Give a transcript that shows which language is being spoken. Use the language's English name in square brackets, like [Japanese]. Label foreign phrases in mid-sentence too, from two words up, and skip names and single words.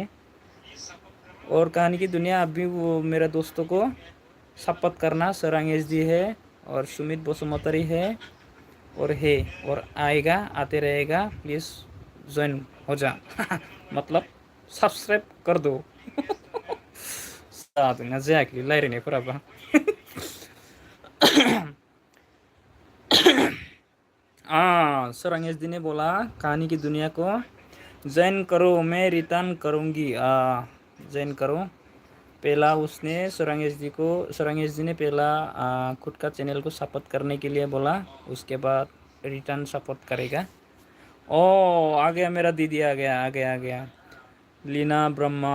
[Hindi] और कहानी की दुनिया अभी वो मेरे दोस्तों को सपोर्ट करना। सरंग एचडी है और सुमित बसुमतारी है और आएगा, आते रहेगा। प्लीज़ ज्वाइन हो जा। मतलब सब्सक्राइब कर दो। [Bodo] जादोंना जायाखै रायलायनायफोराबा। [Hindi] सरंग एचडी ने बोला कहानी की दुनिया को ज्वाइन करो, मैं रिटर्न करूँगी। ज्वाइन करो। पहला उसने सरंग एचडी ने पहला खुद का चैनल को सपोर्ट करने के लिए बोला, उसके बाद रिटर्न सपोर्ट करेगा। आ गया मेरा दीदी, आ गया लीना ब्रह्मा।